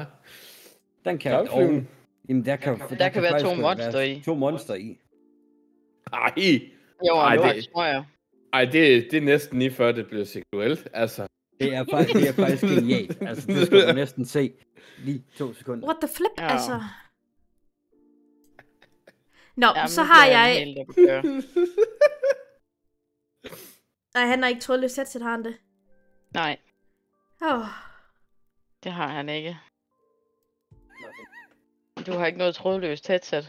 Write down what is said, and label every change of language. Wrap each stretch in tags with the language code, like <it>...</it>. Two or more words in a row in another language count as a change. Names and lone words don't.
<da>Den kan jeg og, jamen der kan være faktisk to godt monster i. 2 monster i. Ej. Jo, Ej, og det- tror jeg. Ej, det er næsten lige før det bliver seksuelt, altså. Det er faktisk genialt. Altså, det skal du næsten se. Lige 2 sekunder.</da> <en>What the flip,</en> <da>Ja. altså. Nå, Jamen, så nu har bliver jeg... helt op at køre. Nej, han har ikke trådløst headset, har han det? Nej, Oh. det har han ikke. Du har ikke noget trådløst headset.</da>